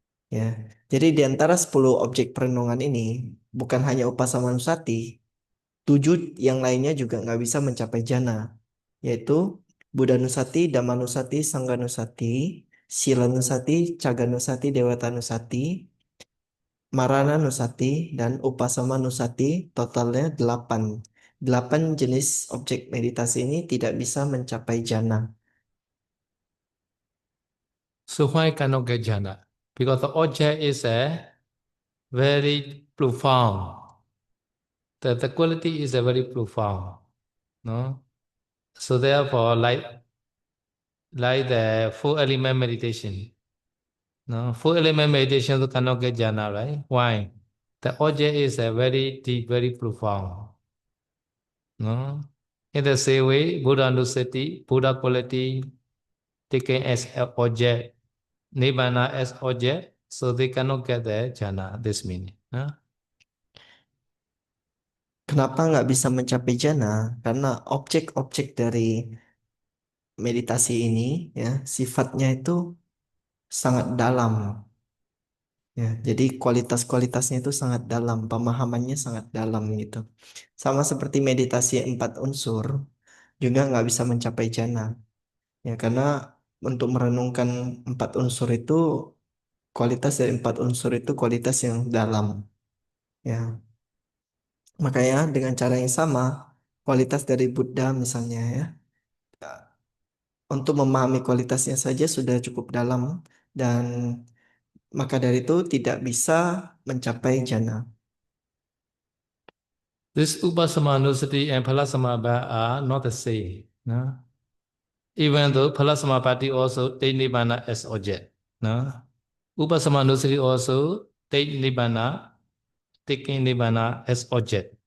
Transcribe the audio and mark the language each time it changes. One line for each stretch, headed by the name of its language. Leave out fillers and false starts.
Indonesian: Ya, jadi di antara 10 objek perenungan ini, bukan hanya upasamanusati, 7 yang lainnya juga nggak bisa mencapai jana, yaitu Buddhanusati, Dhammanusati, Sangganusati, Silanusati, Caganusati, Dewatanusati, Marananusati, dan Upasamanusati, totalnya 8. 8 jenis objek meditasi ini tidak bisa mencapai jana.
English: So why cannot get jhana? Because the object is a very profound. The quality is a very profound. No? So therefore, like the four element meditation. No, four element meditation cannot get jhana, right? Why? The object is a very deep, very profound. No? In the same way, Buddha Nusati, Buddha quality taken as an object, Nibbana as object, so they cannot get the jhana, this meaning. No?
Indonesian: Kenapa nggak bisa mencapai jana? Karena objek-objek dari meditasi ini, ya, sifatnya itu sangat dalam. Ya, jadi kualitas-kualitasnya itu sangat dalam, pemahamannya sangat dalam gitu. Sama seperti meditasi 4 unsur, juga nggak bisa mencapai jana. Ya, karena untuk merenungkan 4 unsur itu, kualitas dari 4 unsur itu kualitas yang dalam. Ya, makanya dengan cara yang sama, kualitas dari Buddha misalnya, ya, untuk memahami kualitasnya saja sudah cukup dalam, dan maka dari itu tidak bisa mencapai jana.
English: This Upasamanusati and Phalasamabbha are not the same. No? Even though Phalasamabbhati also take Nibbana as object. No? Upasamanusati also take Nibbana, taking Nibbana as object.